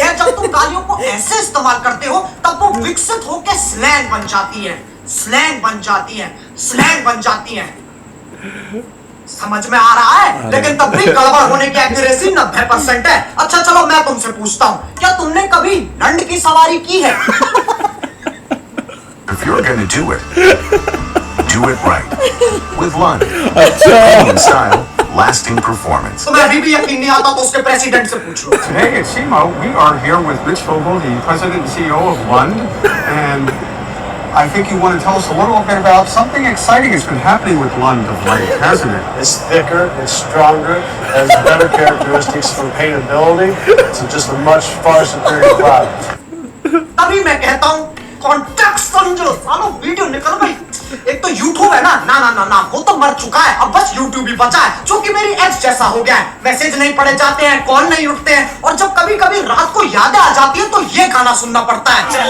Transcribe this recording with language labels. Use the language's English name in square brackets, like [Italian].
[Hindi] जब तुम गालियों को ऐसे इस्तेमाल करते हो तब वो विकसित होकर स्लैंग बन जाती है, स्लैंग बन जाती है, स्लैंग बन जाती है। समझ में आ रहा है? लेकिन तब भी गड़बड़ होने की एक्यूरेसी 90% है। अच्छा चलो मैं तुमसे पूछता हूँ, क्या तुमने कभी लंड की सवारी की है? [English] If you're gonna do it right. With Lund. In style, lasting performance. [Hindi] तुम्हें अभी भी यकीन नहीं आता तो उसके प्रेसिडेंट से पूछ लो। [English] Today at SEMO, we are here with Rich Vogel, the president and CEO of Lund, and I think you want to tell us a little bit about something exciting that's been happening with Lund of late, hasn't it? It's thicker, it's stronger, has better characteristics for paintability. It's just a much far superior product. [Hindi] तभी मैं कहता हूँ context समझो। सालो video निकल गई। एक तो YouTube है ना, ना ना ना ना, वो तो मर चुका है। अब बस YouTube ही बचा है, जो कि मेरी एक्स जैसा हो गया है। मैसेज नहीं पढ़े जाते हैं, कॉल नहीं उठते हैं, और जब कभी कभी रात को यादें आ जाती है तो ये गाना सुनना पड़ता है।